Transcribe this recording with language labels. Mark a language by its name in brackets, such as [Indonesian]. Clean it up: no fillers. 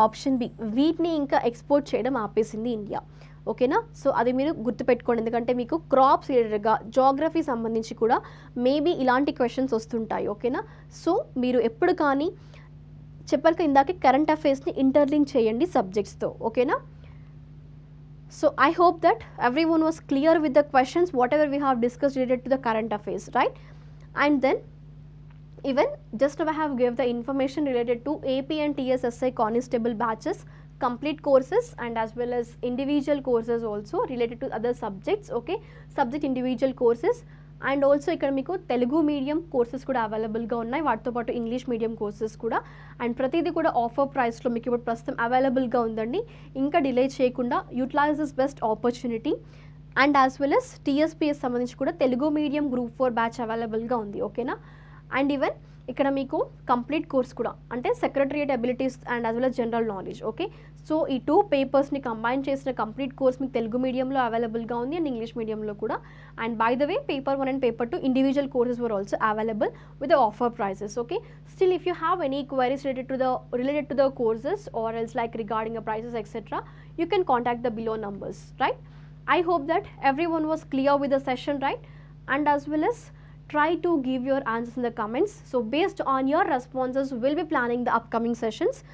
[Telugu] Option B, వీట్ని ఇంకా export చేయడం ఆపేసింది ఇండియా ఓకేనా. సో అది మీరు గుర్తుపెట్టుకోండి, ఎందుకంటే మీకు క్రాప్స్ రిలేటెడ్గా జాగ్రఫీ సంబంధించి కూడా మేబీ ఇలాంటి క్వశ్చన్స్ వస్తుంటాయి ఓకేనా. సో మీరు ఎప్పుడు కానీ చెప్పాక ఇందాకే కరెంట్ అఫైర్స్ని ఇంటర్లింక్ చేయండి సబ్జెక్ట్స్తో ఓకేనా. [English] So I hope that everyone was clear with the questions whatever we have discussed related to the current affairs right. And then even just now I have gave the information related to AP and TSSI constable batches complete courses and as well as individual courses also related to other subjects okay, subject individual courses. [Telugu] And also ఇక్కడ మీకు Telugu medium courses కూడా అవైలబుల్గా ఉన్నాయి, వాటితో పాటు English medium courses కూడా. And ప్రతిదీ కూడా ఆఫర్ ప్రైస్లో మీకు ఇప్పుడు ప్రస్తుతం అవైలబుల్గా ఉందండి. ఇంకా డిలే చేయకుండా [English] Utilize this best opportunity. [Telugu] And as well as TSPS సంబంధించి కూడా తెలుగు మీడియం గ్రూప్ 4 బ్యాచ్ అవైలబుల్గా ఉంది ఓకేనా. అండ్ ఈవెన్ ఇక్కడ మీకు కంప్లీట్ కోర్స్ కూడా అంటే secretariat abilities and as well as general knowledge. Okay, so ఈ 2 పేపర్స్ని కంబైన్ చేసిన కంప్లీట్ కోర్స్ మీకు తెలుగు మీడియంలో అవైలబుల్గా ఉంది అండ్ ఇంగ్లీష్ మీడియంలో కూడా. [English] And by the way paper 1 and paper 2 individual courses were also available with the offer prices. Okay, still if you have any queries related to the courses or else like regarding the prices etc., you can contact the below numbers, right? I hope that everyone was clear with the session, right? And as well as try to give your answers in the comments. So based on your responses, we'll be planning the upcoming sessions.